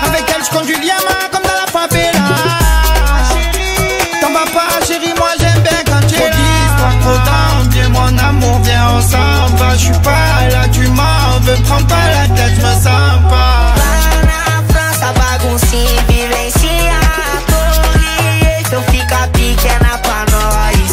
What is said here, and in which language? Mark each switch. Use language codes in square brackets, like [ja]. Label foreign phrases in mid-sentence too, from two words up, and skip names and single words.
[fr] Avec elle je conduis Liama comme dans la favela. T'en vas pas chérie, moi j'aime bien quand tu es là. Toi trop down, viens mon amour, viens on s'en va. Je suis pas là, tu m'en veux, prends pas la tête, je me sens pas. [pt] Lá na França, baguncinha, vivencia a Torre Eiffel, fica pequena pra nós.